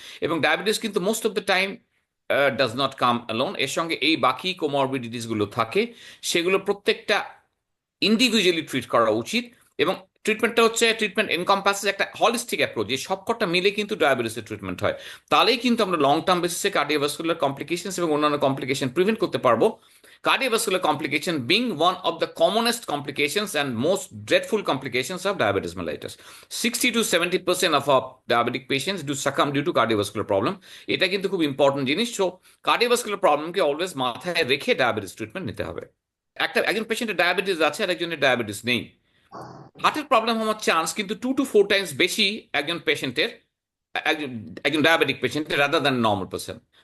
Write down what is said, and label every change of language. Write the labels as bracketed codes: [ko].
[bn] এবং ডায়াবেটিস কিন্তু [en] most of the time does not come alone, [bn] এর সঙ্গে এই বাকি কোমরবিডিটিস গুলো থাকে, সেগুলো প্রত্যেকটা ইন্ডিভিজুয়ালি ট্রিট করা উচিত। এবং ট্রিটমেন্টটা হচ্ছে, [en] treatment encompasses [bn] একটা হলিস্টিক অ্যাপ্রোচ, যে সবকটা মিলে কিন্তু ডায়াবেটিসের ট্রিটমেন্ট হয়। তাহলেই কিন্তু আমরা লং টার্ম বেসিসে কার্ডিওভাস্কুলার কমপ্লিকেশন এবং অন্যান্য কমপ্লিকেশন প্রিভেন্ট করতে পারবো। [en] Cardiovascular complication being one of the commonest complications and most dreadful complications of diabetes mellitus. 60 to 70% of our diabetic patients do succumb due to cardiovascular problem. [bn] এটা কিন্তু খুব important জিনিস। So cardiovascular প্রবলেমকে always মাথায় রেখে diabetes treatment নিতে হবে। একজন পেশেন্টের ডায়াবেটিস আছে আর একজনের ডায়াবেটিস নেই, হার্টের প্রবলেম হওয়ার চান্স কিন্তু 2 to 4 টাইমস বেশি একজন পেশেন্টের, একজন একজন ডায়াবেটিক পেশেন্টের, [en] Rather than normal person.